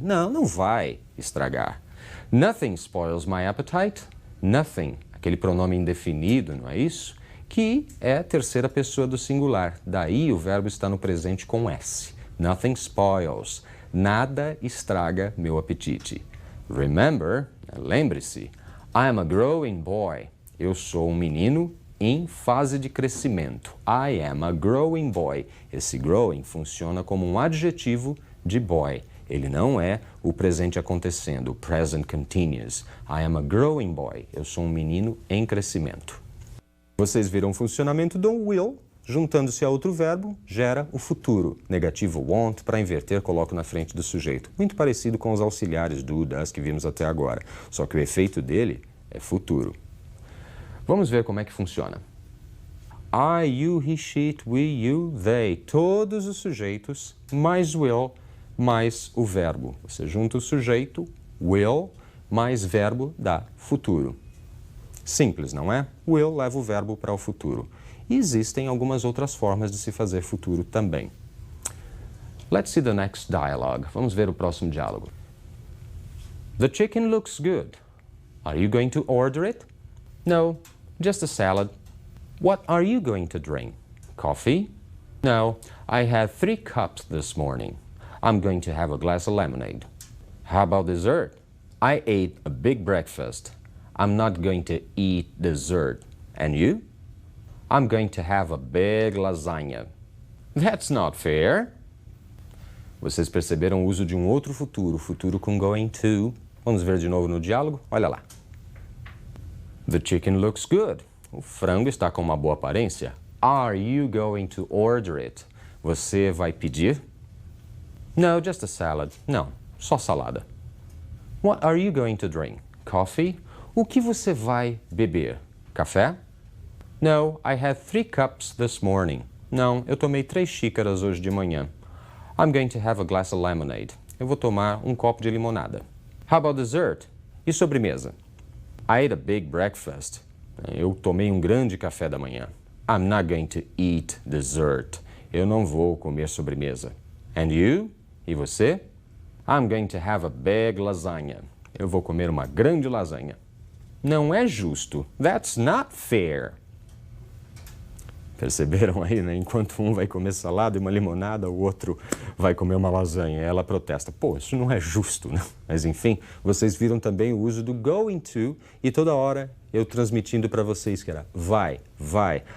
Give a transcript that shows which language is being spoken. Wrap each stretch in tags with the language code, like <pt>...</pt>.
<pt>Não, não vai estragar.</pt> <en>Nothing spoils my appetite.</en> <pt>Nothing, aquele pronome indefinido, não é isso? Que é a terceira pessoa do singular. Daí o verbo está no presente com S.</pt> <en>Nothing spoils.</en> <pt>Nada estraga meu apetite.</pt> <en>Remember,</en> <pt>lembre-se,</pt> <en>I'm a growing boy.</en> <pt>Eu sou um menino em fase de crescimento.</pt> <en>I am a growing boy.</en> <pt>Esse growing funciona como um adjetivo de boy. Ele não é o presente acontecendo, o present continuous.</pt> <en>I am a growing boy.</en> <pt>Eu sou um menino em crescimento. Vocês viram o funcionamento do will, juntando-se a outro verbo, gera o futuro. Negativo won't, para inverter, coloco na frente do sujeito. Muito parecido com os auxiliares do, das que vimos até agora. Só que o efeito dele é futuro. Vamos ver como é que funciona.</pt> <en>I, you, he, she, it, we, you, they.</en> <pt>Todos os sujeitos, mais will, mais o verbo. Você junta o sujeito, will, mais verbo, dá futuro. Simples, não é? Will leva o verbo para o futuro. E existem algumas outras formas de se fazer futuro também.</pt> <en>Let's see the next dialogue.</en> <pt>Vamos ver o próximo diálogo.</pt> <en>The chicken looks good. Are you going to order it? No, just a salad. What are you going to drink? Coffee? No, I had 3 cups this morning. I'm going to have a glass of lemonade. How about dessert? I ate a big breakfast. I'm not going to eat dessert. And you? I'm going to have a big lasagna. That's not fair.</en> <pt>Vocês perceberam o uso de um outro futuro, futuro com going to. Vamos ver de novo no diálogo? Olha lá.</pt> <en>The chicken looks good.</en> <pt>O frango está com uma boa aparência.</pt> <en>Are you going to order it?</en> <pt>Você vai pedir?</pt> <en>No, just a salad.</en> <pt>Não, só salada.</pt> <en>What are you going to drink? Coffee?</en> <pt>O que você vai beber? Café?</pt> <en>No, I had 3 cups this morning.</en> <pt>Não, eu tomei 3 xícaras hoje de manhã.</pt> <en>I'm going to have a glass of lemonade.</en> <pt>Eu vou tomar um copo de limonada.</pt> <en>How about dessert?</en> <pt>E sobremesa?</pt> <en>I ate a big breakfast.</en> <pt>Eu tomei um grande café da manhã.</pt> <en>I'm not going to eat dessert.</en> <pt>Eu não vou comer sobremesa.</pt> <en>And you?</en> <pt>E você?</pt> <en>I'm going to have a big lasagna.</en> <pt>Eu vou comer uma grande lasanha. Não é justo.</pt> <en>That's not fair.</en> <pt>Perceberam aí, né? Enquanto um vai comer salada e uma limonada, o outro vai comer uma lasanha. Ela protesta. Pô, isso não é justo, né? Mas enfim, vocês viram também o uso do going to e toda hora eu transmitindo para vocês que era vai, vai.</pt>